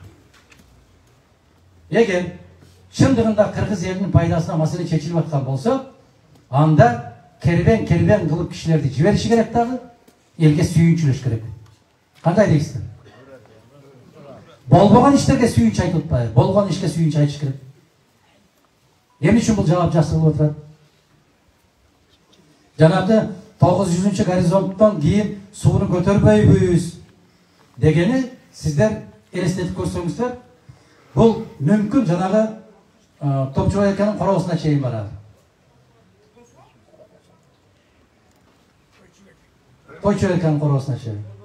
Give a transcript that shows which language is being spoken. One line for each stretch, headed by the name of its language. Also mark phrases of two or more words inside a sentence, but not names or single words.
Kyrgyz: Эгер чындыгында кыргыз элинин пайдасына маселе чечилип аткан болсо, анда кербен кылып кишилерди жибериши керек дагы, элге сүйүнчүлөш керек. Кандай дейсиздер? Болбогон иштерге сүйүнч айтып атпайбы? Болгон ишке сүйүнч айтыш керек. Эмне үчүн бул жаап жасырылып отурат?
Kazakh: Жанагы 900 горизонттан кейін суыны көтербейбіз дегені сіздер елестетіп көрсеңіздер, бұл мүмкін жаңағы Топчубай акенің қорғасына шейін барады. Топчубай акенің қорғасына шейін.